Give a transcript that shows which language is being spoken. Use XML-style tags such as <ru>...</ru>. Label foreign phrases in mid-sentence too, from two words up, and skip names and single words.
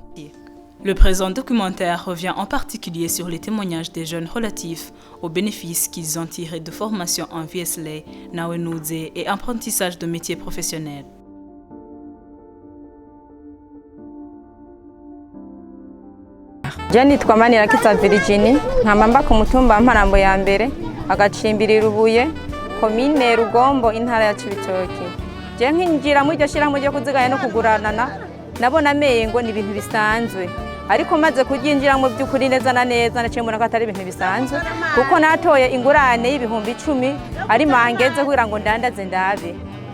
<fr>Le présent documentaire revient en particulier sur les témoignages des jeunes relatifs aux bénéfices qu'ils ont tirés de formation en VSLA, Nawenuzi et apprentissage de métiers professionnels.</fr> <rn>Jenny Twamanirakiza Virginie, nkamba ku mutumba Mparambo ya mbere, agacimbiri Rubuye, komine Rugombo, intara ya Cibitoke. Je nkinjira mu iryo shirahamwe ryo kuziganya no kuguranana, nabona mengo ni ibintu bisanzwe. Ariko maze kuryinjiramo by'ukuri neza na neza naciye mbona ko atari ibintu bisanzwe, kuko natoye ingurane y'ibihumbi 10 ari mangeze kugira ngo ndandaze ndabe.</rn>